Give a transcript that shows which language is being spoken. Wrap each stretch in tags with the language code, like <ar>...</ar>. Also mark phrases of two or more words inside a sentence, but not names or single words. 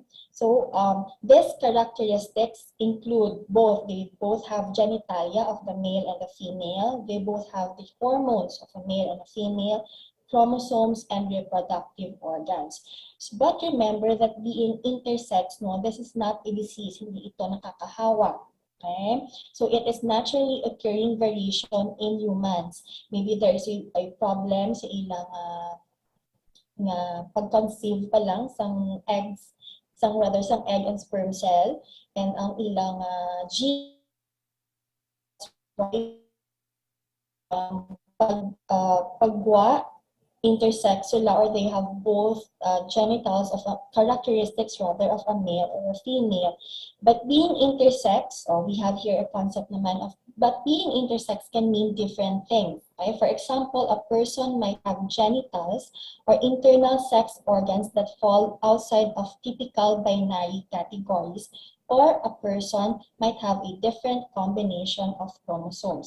<en>So these characteristics include they both have genitalia of the male and the female. They both have the hormones of a male and a female, chromosomes, and reproductive organs. But remember that being intersex, no, this is not a disease.</en> <tl>Hindi ito nakakahawa.</tl> <en>Okay? So it is naturally occurring variation in humans. Maybe there is a problem</en> <hil>sa ilang pag-conceive pa lang sang eggs, sang</hil> <en>egg and sperm cell, and</en> <hil>ang ilang gene pagwa intersex sila,</hil> <en>or they have both genitals of characteristics rather of a male or a female. But being intersex, we have here a concept naman of, but being intersex can mean different things. Okay? For example, a person might have genitals or internal sex organs that fall outside of typical binary categories, or a person might have a different combination of chromosomes.</en>